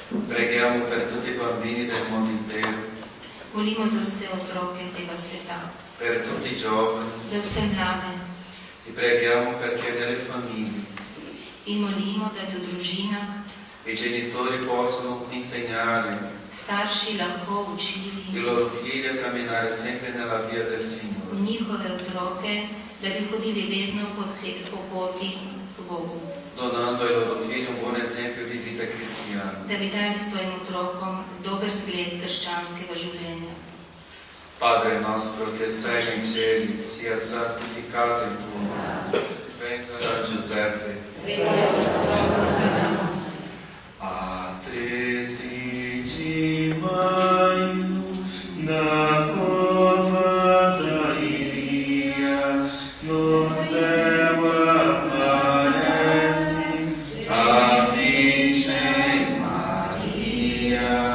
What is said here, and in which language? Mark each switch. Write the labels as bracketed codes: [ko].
[it] Preghiamo per tutti i bambini del mondo intero, [sl] Molimo za vse otroke tega sveta, [it] per tutti i giovani, [sl] za vse mlade [it] e preghiamo perché nelle famiglie [sl] in molimo, da bi v družinah [it] i genitori possano insegnare [sl] starši lahko učili [it] i loro figli a camminare sempre nella via del Signore, [sl] njihove otroke, da bi hodili vedno po poti k Bogu, [it] donando ai loro figli un buon esempio di vita cristiana. [sl] da bi dali svojim otrokom dober zgled krščanskega življenja. [it] Padre nostro che sei in cieli, sia santificato il tuo nome. Venga San Giuseppe. [pt] A 13 de maio, na cova da Iria, no céu aparece a Virgem Maria.